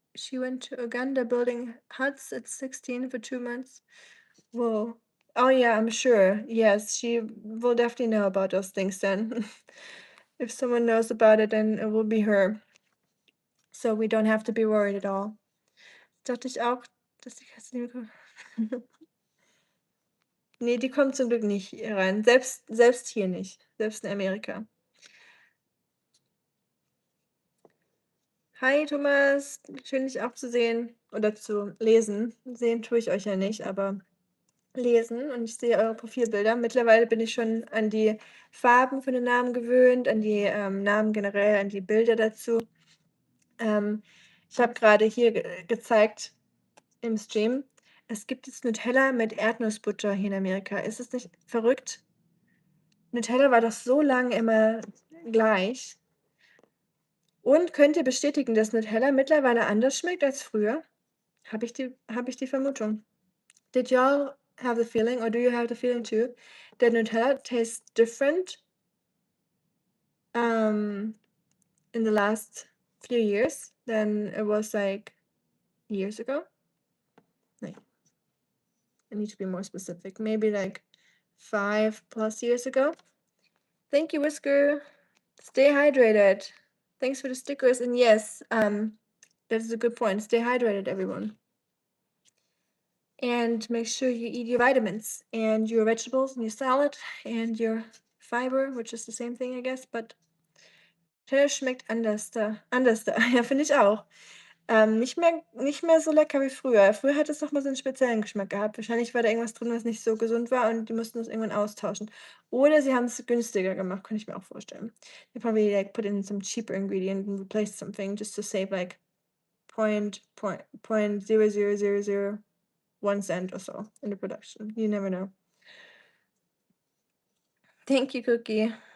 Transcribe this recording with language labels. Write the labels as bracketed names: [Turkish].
[English] She went to Uganda building huts at 16 for 2 months. Whoa. Oh, yeah, I'm sure. Yes, she will definitely know about those things then. If someone knows about it, then it will be her. So we don't have to be worried at all. [German] Dachte ich auch, dass die Katze nicht mehr kommt. Nee, die kommt zum Glück nicht hier rein. Selbst hier nicht. Selbst in Amerika. Hi Thomas, schön dich auch zu sehen oder zu lesen. Sehen tue ich euch ja nicht, aber lesen und ich sehe eure Profilbilder. Mittlerweile bin ich schon an die Farben von den Namen gewöhnt, an die Namen generell, an die Bilder dazu. Ich habe gerade hier gezeigt im Stream, es gibt jetzt Nutella mit Erdnussbutter hier in Amerika. Ist es nicht verrückt? Nutella war doch so lange immer gleich. Und könnt ihr bestätigen, dass Nutella mittlerweile anders schmeckt als früher? Habe ich die Vermutung. [English] Did y'all have the feeling, or do you have the feeling too, that Nutella tastes different in the last few years than it was like years ago? Like, I need to be more specific. Maybe like 5+ years ago. Thank you, Whisker. Stay hydrated. Thanks for the stickers. And yes, that is a good point. Stay hydrated, everyone. And make sure you eat your vitamins and your vegetables and your salad and your fiber, which is the same thing, I guess, but [German] Nutella schmeckt anders da. Anders da. Ja, finde ich auch. Nicht mehr so lecker wie früher. Früher hat es noch mal so einen speziellen Geschmack gehabt. Wahrscheinlich war da irgendwas drin, was nicht so gesund war und die mussten das irgendwann austauschen. Oder sie haben es günstiger gemacht, kann ich mir auch vorstellen. [English] They probably like put in some cheaper ingredient and replaced something just to save like 0.000001 cent or so in the production. You never know. Thank you, Cookie.